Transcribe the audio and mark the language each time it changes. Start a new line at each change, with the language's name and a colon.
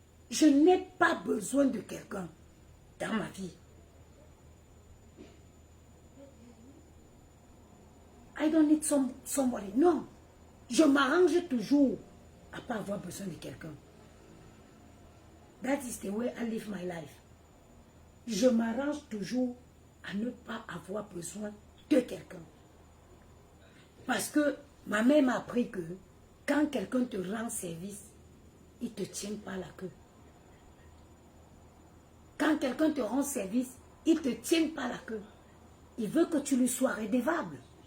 French: Je n'ai pas besoin de quelqu'un dans ma vie.
English: I don't need somebody.
French: Non. Je m'arrange toujours à pas avoir besoin de quelqu'un.
English: That is the way I live my life.
French: Je m'arrange toujours à ne pas avoir besoin de quelqu'un. Parce que ma mère m'a appris que quand quelqu'un te rend service, il ne te tient pas la queue. Quand quelqu'un te rend service, il ne te tient pas la queue. Il veut que tu lui sois redevable.